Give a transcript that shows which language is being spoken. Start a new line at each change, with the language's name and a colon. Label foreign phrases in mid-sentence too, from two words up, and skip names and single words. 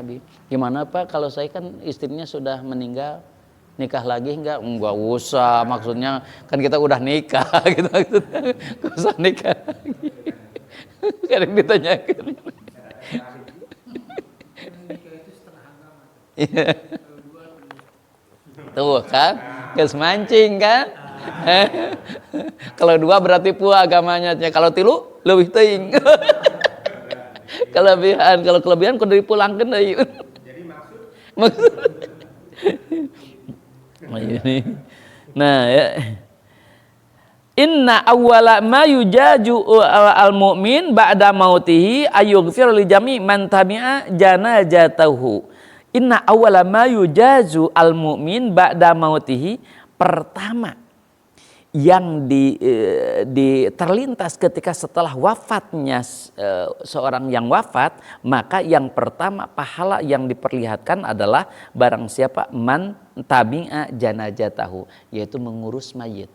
Indonesian: Gimana Pak kalau saya kan istrinya sudah meninggal, nikah lagi enggak usah, maksudnya kan kita udah nikah gitu maksudnya, enggak usah nikah lagi. Kadang ditanyakan. Nikah itu setengah agama. Iya. Kalau dua penuh.
Sundanese: Tuh kan, geus mancing kan.
Indonesian: Kalau dua berarti pua agamanya,
Sundanese: kalau tilu leuwih teuing. Kalau kelebihan kudu dipulangkeun deui.
Indonesian: Jadi Maksud. Nah, ya.
Arabic: إن أول ما يجازى المؤمن بعد موته أن يغفر لجميع من تبع جنازته. إن أول ما يجازى المؤمن بعد موته,
Indonesian: pertama yang terlintas ketika setelah wafatnya seorang yang wafat, maka yang pertama pahala yang diperlihatkan adalah barang siapa
Arabic: من تبع جنازته,
Indonesian: yaitu mengurus mayit.